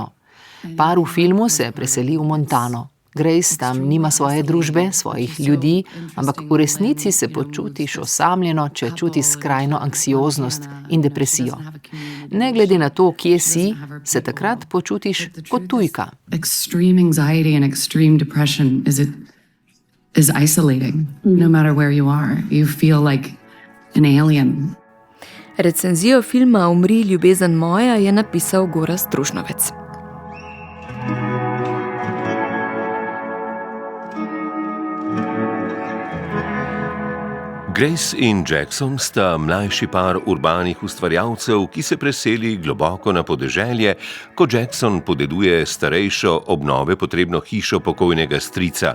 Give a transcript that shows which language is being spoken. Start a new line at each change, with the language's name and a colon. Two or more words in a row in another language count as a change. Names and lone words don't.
Slovenian: Par v filmu se preseli v Montano. Grace tam nima svoje družbe, svojih ljudi, ampak v resnici se počutiš osamljeno, če čutiš skrajno anksioznost in depresijo. Ne glede na to, kje si, se takrat počutiš kot tujka.
English: Extreme anxiety and extreme depression is isolating. No matter where you are, you feel like an alien.
Slovenian: Recenzijo filma Umri, ljubezen moja je napisal Gorazd Trušnovec. Grace in Jackson sta mlajši par urbanih ustvarjalcev, ki se preseli globoko na podeželje, ko Jackson podeduje starejšo, obnove potrebno hišo pokojnega strica.